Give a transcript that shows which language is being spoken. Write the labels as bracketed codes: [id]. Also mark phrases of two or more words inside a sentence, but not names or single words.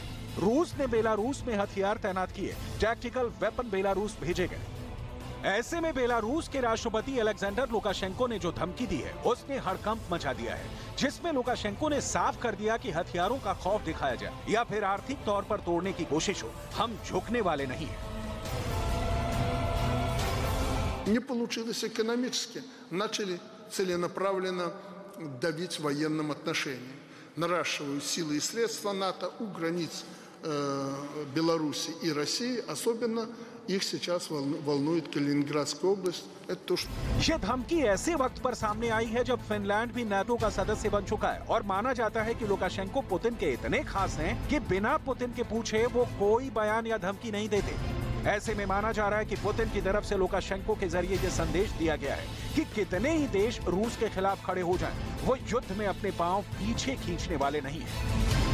[hi] रूस ने बेलारूस में हथियार तैनात किए, [en] tactical weapon [hi] बेलारूस भेजे गए। ऐसे में बेलारूस के राष्ट्रपति अलेक्जेंडर लुकाशेंको ने जो धमकी दी है, उसने हड़कंप मचा दिया है, जिसमें लुकाशेंको ने साफ कर दिया कि हथियारों का खौफ दिखाया जाए या फिर आर्थिक तौर पर तोड़ने की कोशिश हो, हम झुकने वाले नहीं हैं। [ru] Не получилось экономически. Начали целенаправленно давить в военном отношении. Наращивают силы и средства НАТО у границ Беларуси и России. Особенно их сейчас волнует Калининградская область. Это то, что... [hi] ये धमकी ऐसे वक्त पर सामने आई है जब फिनलैंड भी नाटो का सदस्य बन चुका है और माना जाता है कि लुकाशेंको पुतिन के इतने खास हैं कि बिना पुतिन के पूछे वो कोई बयान या धमकी नहीं देते। ऐसे में माना जा रहा है कि पुतिन की तरफ से लुकाशेंको के जरिए ये संदेश दिया गया है कि कितने ही देश रूस के खिलाफ खड़े हो जाएं, वो युद्ध में अपने पांव पीछे खींचने वाले नहीं हैं।